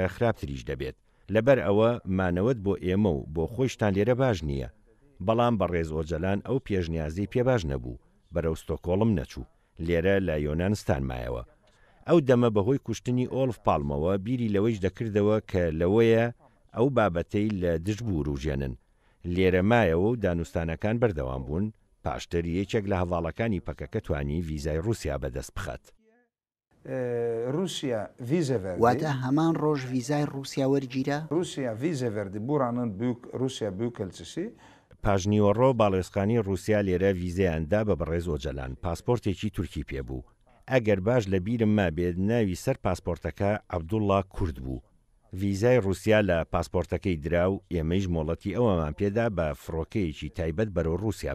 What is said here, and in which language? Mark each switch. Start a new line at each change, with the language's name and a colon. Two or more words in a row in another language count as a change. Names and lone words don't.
Central Kurdish: خراپتریش دەبێت لەبەر ئەوە مانەوەت بۆ ئێمە و بۆ خۆشتان لێرە باش نییە بەڵام بەڕێز ئۆجەلان ئەو پێشنیازی پێ باش نەبوو بەرەو ستۆکۆڵم نەچوو لێرە لە یۆنانستان مایەوە ئەو دەمە بەهۆی کوشتنی ئۆلف پاڵمەوە بیری لەوەیش دەکردەوە کە لەوەیە ئەو بابەتەی لە دژ بوو ڕوژێنن لێرە مایەوە و دانوستانەکان بەردەوام بوون پاشتر یەکێک لە هەواڵەکانی پەکەکە توانی ڤیزای رووسیا بەدەست بخات
Turkish: Rusya vize verdi.
Central Kurdish: واتە هەمان ڕۆژ ڤیزای رووسیا وەرگیرە
Turkish: Rusya vize verdi. Buranın Rusya Büyükelçisi
Central Kurdish: پاژنیوەڕۆ باڵێسقانی رووسیا لێرە ڤیزەیاندا بە بەڕێز ئۆجەلان پاسپۆرتێکی تورکی پێبوو ئەگەر باش لە بیرم مابێت ناوی سەر پاسپۆرتەکە عەبدوڵڵا کورد بوو ڤیزای رووسیا لە پاسپۆرتەکەی درا و ئێمەش مۆڵەتی ئەوەمان پێدا بە فڕۆکەیەکی تایبەت بەرەو رووسیا